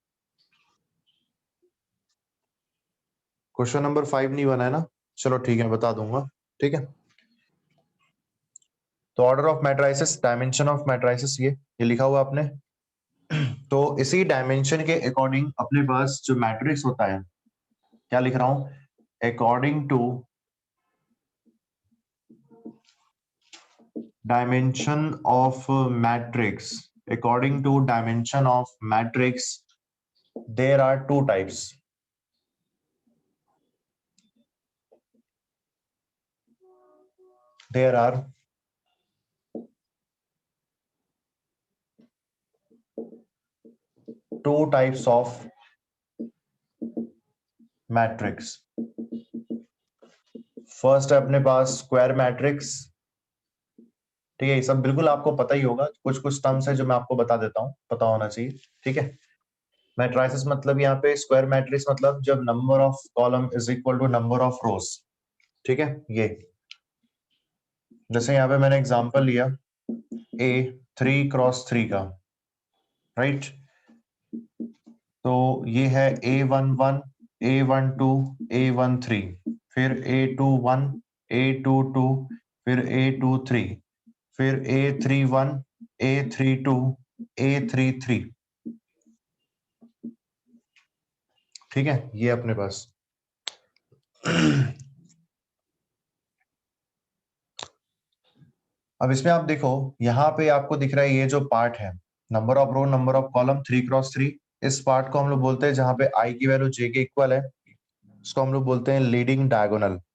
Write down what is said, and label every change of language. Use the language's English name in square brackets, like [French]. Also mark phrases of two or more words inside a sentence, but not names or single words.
[English] question number [Hindi] 5 नहीं बना है ना? चलो ठीक है, बता दूंगा। ठीक है, तो [English] order of matrices, dimension of matrices, [Hindi] ये लिखा हुआ आपने। तो इसी डायमेंशन के अकॉर्डिंग अपने पास जो मैट्रिक्स होता है, क्या लिख रहा हूं, [English] according to dimension of matrix, according to dimension of matrix there are two types. There are two types of matrix. [Hindi] फर्स्ट है अपने पास [English] square matrix. [Hindi] ठीक है, ये सब बिल्कुल आपको पता ही होगा, कुछ कुछ टर्म्स है जो मैं आपको बता देता हूँ, पता होना चाहिए। ठीक है, मैट्राइसिस मतलब यहाँ पे [English] square matrix [Hindi] मतलब जब [English] number of column is equal to number of rows. [Hindi] ठीक है, ये जैसे यहाँ पे मैंने एग्जांपल लिया ए 3x3 का, राइट। तो ये है A11, A12, A13, फिर A21, A22, फिर A23, फिर A31, A32, A33। ठीक है, ये अपने पास। अब इसमें आप देखो, यहाँ पे आपको दिख रहा है ये जो पार्ट है, [English] number of row number of column [Hindi] 3x3, इस पार्ट को हम लोग बोलते हैं जहां पे आई की वैल्यू जे के इक्वल है, इसको हम लोग बोलते हैं [English] leading diagonal.